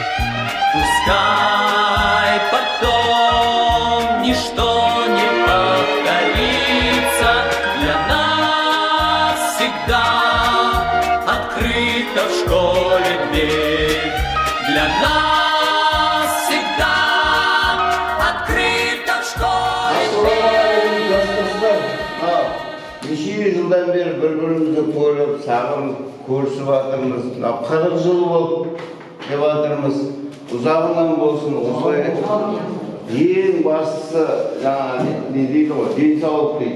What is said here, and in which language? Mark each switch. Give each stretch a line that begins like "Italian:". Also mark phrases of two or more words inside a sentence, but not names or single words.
Russian: Пускай потом ничто не повторится, для нас всегда открыта в школе дверь. Для нас всегда открыта в школе дверь.
Kazakh: Неше жылдан бері бір-бірімізді көріп, сағынып, көрісіп жатырмыз. 40 жыл болып деп жатырмыз. Ұзағынан болсын, осылай. Ең бастысы, жаңа не дейді ғой, денсаулық дейді.